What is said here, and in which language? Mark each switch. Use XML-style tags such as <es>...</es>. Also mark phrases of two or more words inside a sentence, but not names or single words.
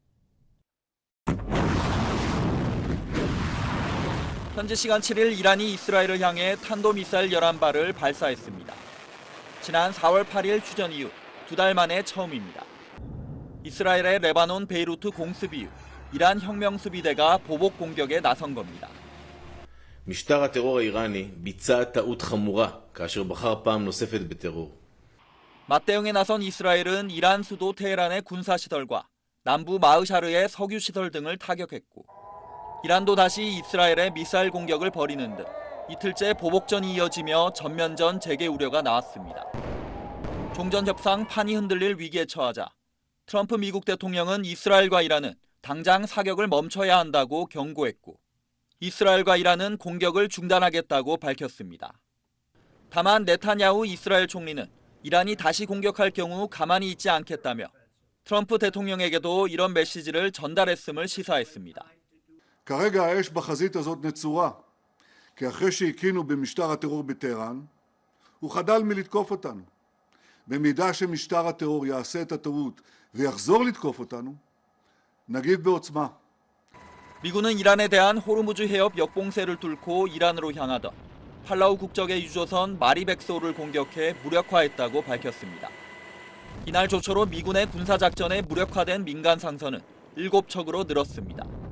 <ko>현지 시간 7일 이란이 이스라엘을 향해 탄도미사일 11발을 발사했습니다. 지난 4월 8일 휴전 이후 2달 만에 처음입니다. 이스라엘의 레바논 베이루트 공습 이후 이란 혁명수비대가 보복 공격에 나선 겁니다.</ko> <he>משטר הטרור האיראני ביצע טעות חמורה כאשר בחר פעם נוספת בטרור.</he> <ko>맞대응에 나선 이스라엘은 이란 수도 테헤란의 군사시설과 남부 마으샤르의 석유 시설 등을 타격했고 이란도 다시 이스라엘에 미사일 공격을 벌이는 등 이틀째 보복전이 이어지며 전면전 재개 우려가 나왔습니다. 종전협상 판이 흔들릴 위기에 처하자 트럼프 미국 대통령은 이스라엘과 이란은 당장 사격을 멈춰야 한다고 경고했고 이스라엘과 이란은 공격을 중단하겠다고 밝혔습니다. 다만 네타냐후 이스라엘 총리는 이란이 다시 공격할 경우 가만히 있지 않겠다며 트럼프 대통령에게도 이런 메시지를 전달했음을 시사했습니다.</ko> <he>כרגע האש בחזית הזאת נצורה, כי אחרי שהקינו במשטר הטרור בטהרן, הוא חדל מלתקוף אותנו. במידה שמשטר הטרור יעשה את הטעות ויחזור לתקוף אותנו, נגיב בעוצמה.</he> <ko>미군은 이란에 대한 호르무즈 해협 역봉쇄를 뚫고 이란으로 향하던 팔라우 국적의 유조선 마리백소를 공격해 무력화했다고 밝혔습니다. 이날 조처로 미군의 군사작전에 무력화된 민간 상선은 7척으로 늘었습니다.</ko>